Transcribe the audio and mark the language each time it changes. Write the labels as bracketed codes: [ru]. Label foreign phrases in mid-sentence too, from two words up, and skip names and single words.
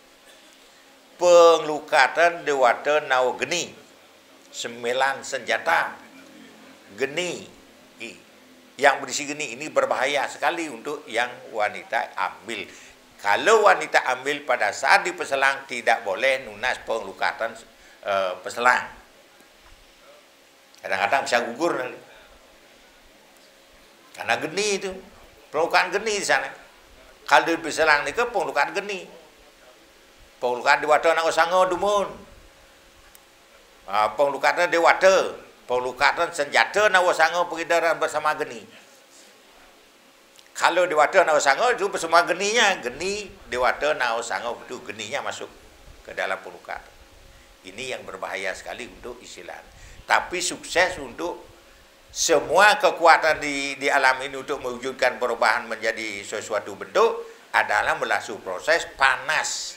[id] Penglukatan Dewata Nau Geni. 9 senjata geni. Yang berisi geni ini berbahaya sekali untuk yang wanita ambil. Kalau wanita ambil pada saat di Peselang tidak boleh nunas penglukatan Peselang. Kadang-kadang bisa gugur nanti. Karena geni itu, penglukatan geni di sana. Kalau di Peselang ini ke penglukatan geni. Penglukatan Dewata Nau Sango Dumun. Penglukatan Dewata, penglukatan senjata Nau Sango pengidaran bersama geni. Kalau Dewata Nau Sango itu bersama geninya, geni Dewata Nau Sango itu geninya masuk ke dalam penglukatan. Ini yang berbahaya sekali untuk istilah. Tapi sukses untuk semua kekuatan di alam ini untuk mewujudkan perubahan menjadi sesuatu bentuk adalah melalui proses panas.